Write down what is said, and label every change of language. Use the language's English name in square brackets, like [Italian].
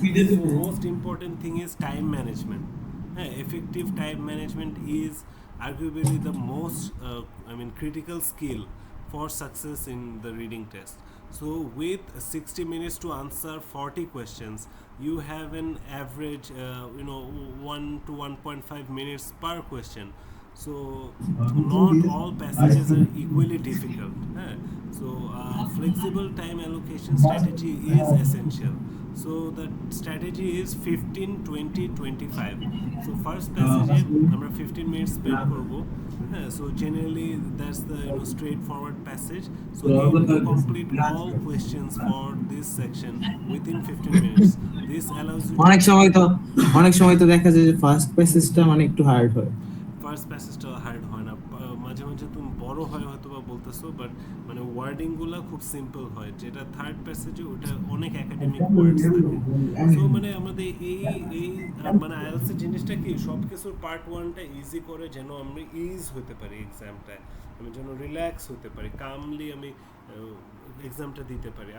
[English] So most important thing is time management. হ্যাঁ, effective time management is arguably the most critical skill for success in the reading test. So with 60 minutes to answer 40 questions, you have an average 1 to 1.5 minutes per question. So not all passages are equally difficult. So flexible time allocation strategy is essential. So the strategy is 15 20 25. So first passage আমরা 15 minutes spend করব। হ্যাঁ, so generally that's the straightforward passage. So aim to complete all questions for this section within 15 minutes. This allows you [Bangla] অনেক সময় তো দেখা যায় যে first প্যাসেজটা মানে একটু হার্ড হয়। ফার্স্ট প্যাসেজটা হার্ড হয় না, মাঝে মাঝে তুমি বড় হয় হয়তো বা বলতেছো, বাট মানে ওয়ার্ডিংগুলো খুব সিম্পল হয়। যেটা থার্ড প্যাসেজে ওটা অনেক একাডেমিক ওয়ার্ডস থাকে। সো মানে আমাদের এই মানে আইএলটিএস এর জিনিসটা কি সব কিছুর পার্ট ওয়ানটা ইজি করে, যেন আমি ইজ হতে পারি এক্সামটায়, আমি যেন রিল্যাক্স হতে পারি, কামলি আমি এক্সামটা দিতে পারি।